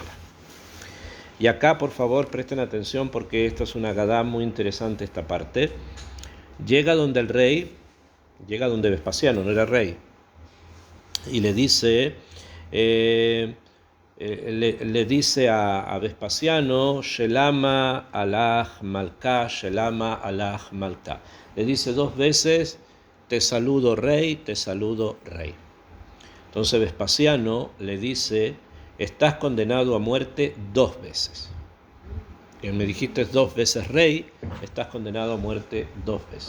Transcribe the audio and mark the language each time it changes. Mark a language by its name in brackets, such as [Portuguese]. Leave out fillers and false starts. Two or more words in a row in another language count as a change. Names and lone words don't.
[Spanish] Y acá, por favor, presten atención porque esta es una gadá muy interesante, esta parte. Llega donde el rey, llega donde Vespasiano, no era rey, y le dice, le dice a Vespasiano, [Aramaic] שלמא עלך מלכא, שלמא עלך מלכא. [Spanish] Le dice 2 veces, te saludo rey, te saludo rey. Entonces Vespasiano le dice, estás condenado a muerte 2 veces. Que me dijiste 2 veces rey, estás condenado a muerte 2 veces.